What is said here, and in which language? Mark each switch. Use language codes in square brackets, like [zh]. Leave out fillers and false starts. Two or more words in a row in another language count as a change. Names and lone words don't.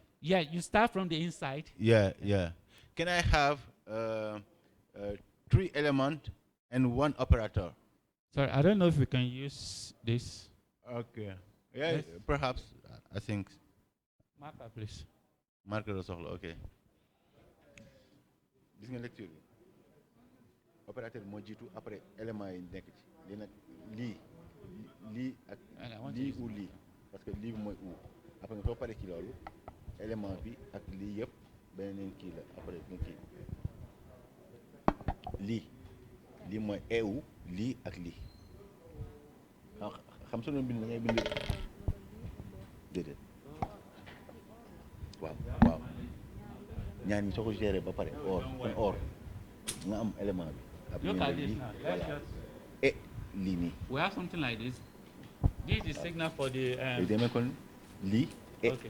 [en] Yeah, you start from the inside. Yeah. Can I have 3 elements and 1 operator? Sorry, I don't know if we can use this. Okay. Yeah, Yes. perhaps. I think. Marker, please. [wo] Marker soxla, ok. Gis nga lecture bi opérateur moo jiitu [fr] après élément [wo] yi nekk ci lii nag lii ak lii ou lii [fr] parce que [wo] lii mooy [fr] ou après [wo] nga soo paree ci loolu élément bi ak lii yëpp beneen kii la après nga kii lii mooy eewu lii ak lii xam su doon bind da ngay bind déedéet waaw ñaar ñi soo ko géré ba pare or nga am élément bi. [en] Look at this now. Let's just. [wo] Et lii nii. [en] We have something like this. This is signal for the. [wo] demee kon lii et [en] Okay.